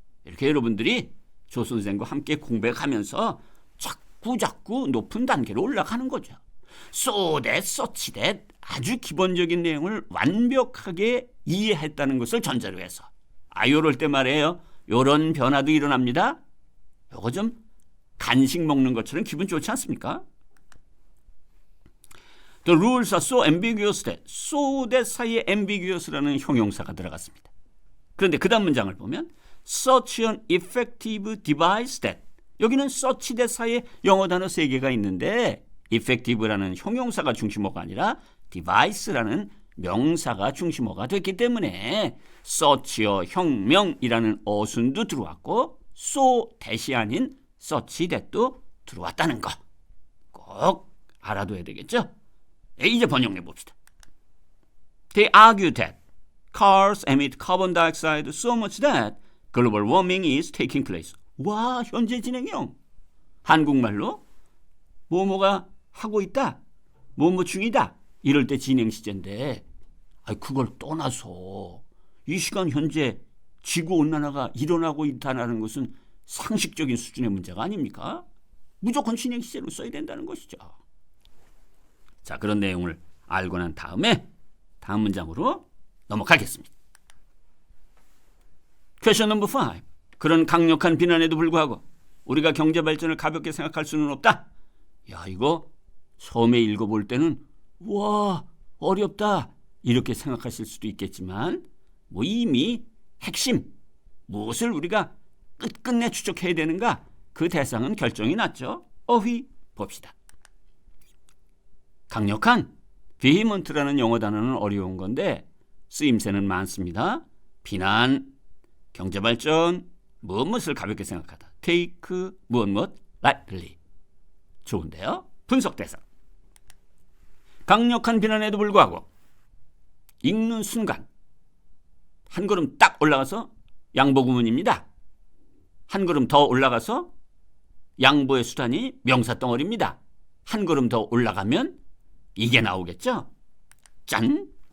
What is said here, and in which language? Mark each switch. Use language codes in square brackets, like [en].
[ko] 이렇게 여러분들이 조 선생과 함께 공부하면서 자꾸 높은 단계로 올라가는 거죠. [en] so that, such that [ko] 아주 기본적인 내용을 완벽하게 이해했다는 것을 전제로 해서 요럴 때 말이에요. 요런 변화도 일어납니다. 요거 좀 간식 먹는 것처럼 기분 좋지 않습니까? [en] The rules are so ambiguous that, so that [ko] 사이에 ambiguous라는 형용사가 들어갔습니다. 그런데 그 다음 문장을 보면 [en] such an effective device that [ko] 여기는 such that 사이에 영어 단어 3개가 있는데 effective라는 형용사가 중심어가 아니라 device라는 명사가 중심어가 됐기 때문에 such여 형명이라는 어순도 들어왔고 [en] so that [ko] 이 아닌 [en] such that [ko] 도 들어왔다는 거 꼭 알아둬야 되겠죠? 이제 번역해 봅시다. [en] They argue that cars emit carbon dioxide so much that global warming is taking place. [ko] 와, 현재 진행형. 한국말로 뭐뭐가 하고 있다. 뭐뭐 중이다. 이럴 때 진행 시제인데 그걸 떠나서 이 시간 현재 지구온난화가 일어나고 있다는 것은 상식적인 수준의 문제가 아닙니까? 무조건 진행 시제로 써야 된다는 것이죠. 자, 그런 내용을 알고 난 다음에 다음 문장으로 넘어가겠습니다. [en] Question number 5. [ko] 그런 강력한 비난에도 불구하고 우리가 경제 발전을 가볍게 생각할 수는 없다. 야, 이거 처음에 읽어볼 때는 와, 어렵다 이렇게 생각하실 수도 있겠지만 이미 핵심, 무엇을 우리가 끝끝내 추적해야 되는가 그 대상은 결정이 났죠. 어휘 봅시다. 강력한, vehement라는 영어 단어는 어려운 건데 쓰임새는 많습니다. 비난, 경제발전, 무엇을 가볍게 생각하다. [en] take, [ko] 무엇, [en] lightly. [ko] 좋은데요? 분석 대상. 강력한 비난에도 불구하고 읽는 순간 한 걸음 딱 올라가서 양보 구문입니다. 한 걸음 더 올라가서 양보의 수단이 명사덩어리입니다. 한 걸음 더 올라가면 이게 나오겠죠? 짠!